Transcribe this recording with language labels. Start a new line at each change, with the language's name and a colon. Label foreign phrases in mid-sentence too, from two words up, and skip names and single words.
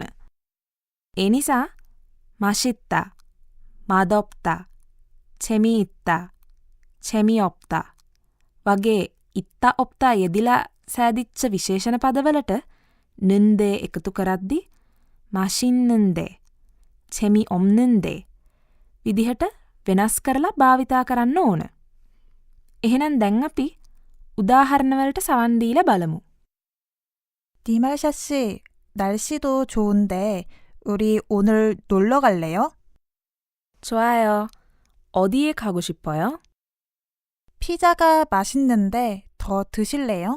Sinhala: ඒ නිසා
Korean: 맛있다, 맛없다, 재미있다, 재미없다
Sinhala: වගේ
Korean: 있다 없다
Sinhala: යෙදිලා සෑදිච්ච විශේෂණ පදවලට නින්දේ එකතු කරද්දි
Korean: 맛있는데, 재미 없는데
Sinhala: විදිහට වෙනස් කරලා භාවිතා කරන්න ඕන. එහෙනම් දැන් අපි උදාහරණවලට සවන් දීලා බලමු.
Korean: 디말샤 씨, 날씨도 좋은데 우리 오늘 놀러 갈래요? 좋아요. 어디에 가고 싶어요? 피자가 맛있는데 더 드실래요?